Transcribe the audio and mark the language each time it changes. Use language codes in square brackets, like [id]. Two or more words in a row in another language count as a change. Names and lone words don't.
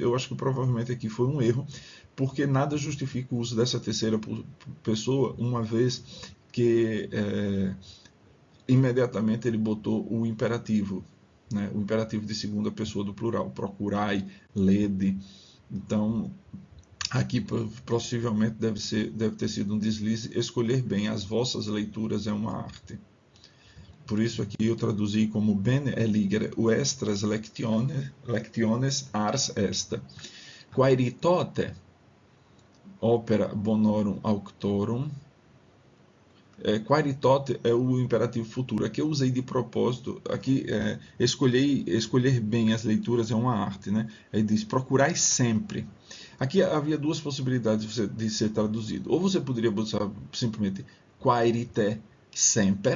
[pt] Eu acho que provavelmente aqui foi um erro, porque nada justifica o uso dessa terceira pessoa, uma vez que imediatamente ele botou o imperativo, né? O imperativo de segunda pessoa do plural, procurai, lede. Então, aqui possivelmente deve ter sido um deslize. Escolher bem as vossas leituras é uma arte. Por isso aqui eu traduzi como [la] bene eligere extras lectiones ars est. Quaeritote opera bonorum auctorum. [pt] Quaeritote é o imperativo futuro. Aqui eu usei de propósito. Aqui escolher bem as leituras é uma arte, né? Aí diz procurai sempre. Aqui havia duas possibilidades de ser traduzido. Ou você poderia botar simplesmente [la] quaerite semper.